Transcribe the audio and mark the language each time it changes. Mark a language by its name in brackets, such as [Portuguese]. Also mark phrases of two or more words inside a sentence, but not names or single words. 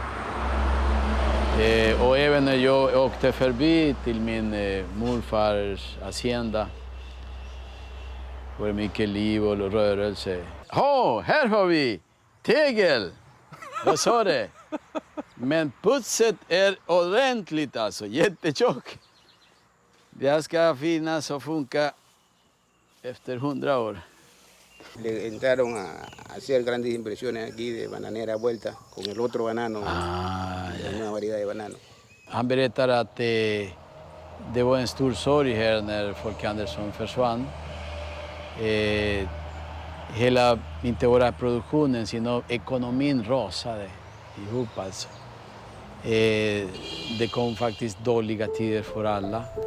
[Swedish] Och även när jag åkte förbi till min morfars hacienda var det mycket liv och rörelse. Här har vi tegel! Jag sa det. Men putset är ordentligt alltså, jättetjock. Det ska finnas och funka efter 100 år. [Spanish] Le entraron a hacer grandes inversiones aquí de bananera vuelta con el otro banano, la nueva variedad de banano. [Swedish] Han berättar att det var en stor sorg här när Folke Andersson försvann. Hela, inte bara produktionen, sino ekonomin rasade ihop alltså. Det kom faktiskt dåliga tider för alla.